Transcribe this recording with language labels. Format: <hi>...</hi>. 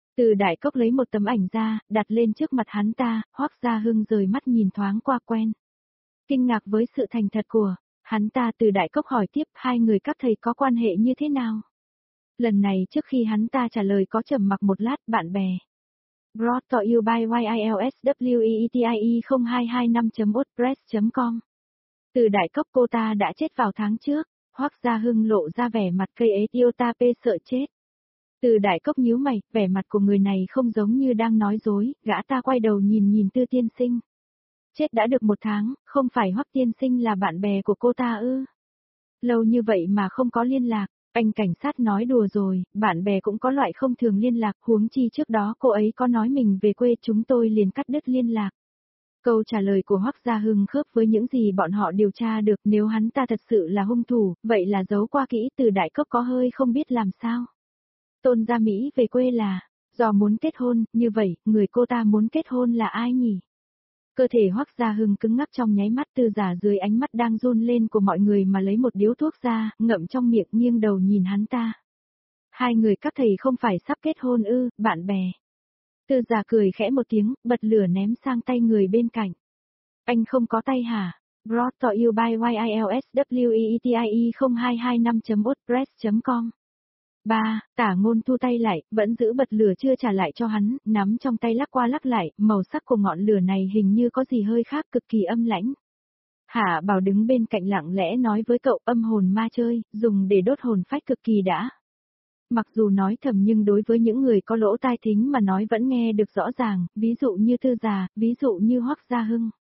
<vi>Từ Đại Cốc lấy một tấm ảnh ra, đặt lên trước mặt hắn ta, Hoắc Gia Hưng rời mắt nhìn thoáng qua quen. Kinh ngạc với sự thành thật của hắn ta, Từ Đại Cốc hỏi tiếp, hai người các thầy có quan hệ như thế nào? Lần này trước khi hắn ta trả lời có trầm mặc một lát, bạn bè.</vi> <en>Brought to you by YILSWEETIE0225.wordpress.com.</en> <vi>Từ Đại Cốc, cô ta đã chết vào tháng trước. Hoắc Gia Hưng lộ ra vẻ mặt cây ế tiêu ta pê sợ chết. Từ Đại Cốc nhíu mày, vẻ mặt của người này không giống như đang nói dối, gã ta quay đầu nhìn Tư tiên sinh. Chết đã được một tháng, không phải Hoắc tiên sinh là bạn bè của cô ta ư? Lâu như vậy mà không có liên lạc, anh cảnh sát nói đùa rồi, bạn bè cũng có loại không thường liên lạc, huống chi trước đó cô ấy có nói mình về quê, chúng tôi liền cắt đứt liên lạc. Câu trả lời của Hoắc Gia Hưng khớp với những gì bọn họ điều tra được, nếu hắn ta thật sự là hung thủ, vậy là giấu qua kỹ, Từ Đại Cốc có hơi không biết làm sao. Tôn Gia Mỹ về quê là, do muốn kết hôn, như vậy, người cô ta muốn kết hôn là ai nhỉ? Cơ thể Hoắc Gia Hưng cứng ngắc trong nháy mắt, Tư Giả dưới ánh mắt đang run lên của mọi người mà lấy một điếu thuốc ra, ngậm trong miệng, nghiêng đầu nhìn hắn ta. Hai người các thầy không phải sắp kết hôn ư, bạn bè. Tư Già cười khẽ một tiếng, bật lửa ném sang tay người bên cạnh. Anh không có tay hả?</vi> <en>Brought to you by YILSWEETIE0225.wordpress.com.</en> <vi>3. Tả Ngôn thu tay lại, vẫn giữ bật lửa chưa trả lại cho hắn, nắm trong tay lắc qua lắc lại, màu sắc của ngọn lửa này hình như có gì hơi khác, cực kỳ âm lãnh. Hạ Bảo đứng bên cạnh lặng lẽ nói với cậu, âm hồn ma chơi, dùng để đốt hồn phách cực kỳ đã. Mặc dù nói thầm nhưng đối với những người có lỗ tai thính mà nói vẫn nghe được rõ ràng, ví dụ như Thư Già, ví dụ như Hoắc Gia Hưng.</vi>